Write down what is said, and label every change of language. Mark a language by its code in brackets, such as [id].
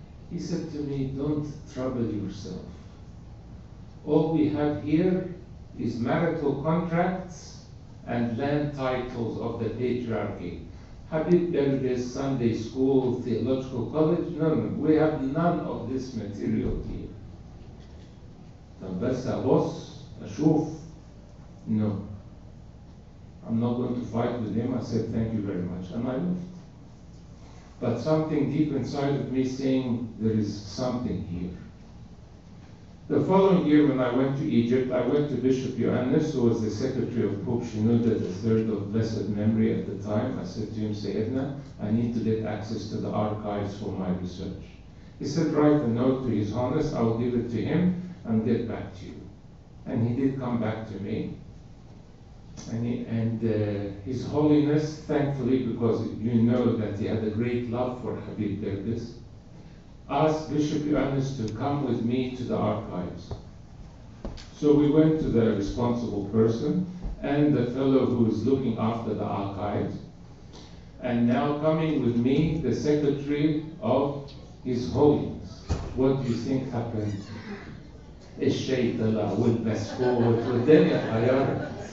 [en] He said to me, don't trouble yourself. All we have here is marital contracts and land titles of the Patriarchate. Habib Gerges, Sunday School, Theological College, no, we have none of this material here. [ar] بس أبص أشوف, [en] no. I'm not going to fight with him. I said, thank you very much, and I left. But something deep inside of me saying, there is something here. The following year when I went to Egypt, I went to Bishop Ioannis, who was the secretary of Pope Shenouda III of blessed memory at the time. I said to him, Sayyidina, I need to get access to the archives for my research. He said, write a note to His Holiness, I will give it to him and get back to you. And he did come back to me. And His Holiness, thankfully, because you know that he had a great love for Habib Gerges, asked Bishop Ioannis to come with me to the archives. So we went to the responsible person and the fellow who is looking after the archives. And now coming with me, the secretary of His Holiness. What do you think happened? [ar] الشيء طلع والبسكوت والدنيا اتغيرت.